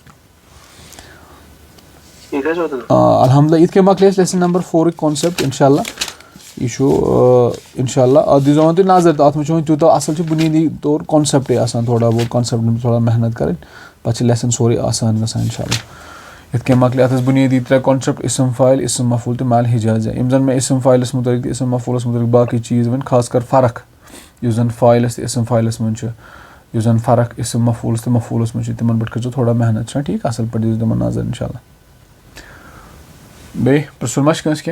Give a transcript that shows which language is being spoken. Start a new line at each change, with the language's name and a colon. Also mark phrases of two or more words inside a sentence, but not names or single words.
Kashmiri: الحمدُاللہ یِتھ کٔنۍ مۄکلے اَسہِ لیسن نمبر 4 کانسیپٹ
Arabic: اِنشاء اللہ
Kashmiri: یہِ چھُ
Arabic: اِنشاء اللہ
Kashmiri: اَتھ دیٖزیو وۄنۍ تُہۍ نظر تہٕ اَتھ منٛز چھُ وۄنۍ تیوٗتاہ اَصٕل چھُ بُنیٲدی طور کانسیپٹٕے آسان تھوڑا بہت کانسیپٹَن منٛز تھوڑا محنت کَرٕنۍ پَتہٕ چھِ لیسن سورُے آسان گژھان
Arabic: اِنشاء اللہ
Kashmiri: یِتھ کٔنۍ مۄکلے اَتھ ٲسۍ بُنیٲدی 3 کانسیپٹ اِسم فاعل اِسم مفعوٗل تہٕ مال حِجازِیا یِم زَن مےٚ اِسم فاعلَس مُتعلِق تہٕ اِسم مفعوٗلَس مُتعلِق باقٕے چیٖز وۄنۍ خاص کر فرق یُس زَن فاعلَس تہٕ اِسم فاعلَس منٛز چھُ یُس زَن فرق اِسم مفعوٗلَس تہٕ مفعوٗلَس منٛز چھِ تِمن پٮ۪ٹھ کٔرۍزیو تھوڑا محنت چھُنہ ٹھیٖک اَصٕل پٲٹھۍ دِیٖزیو تِمن نظر
Arabic: اِنشاء اللہ
Kashmiri: بیٚیہِ پِرٛژھُن ما چھُ کٲنٛسہِ کینٛہہ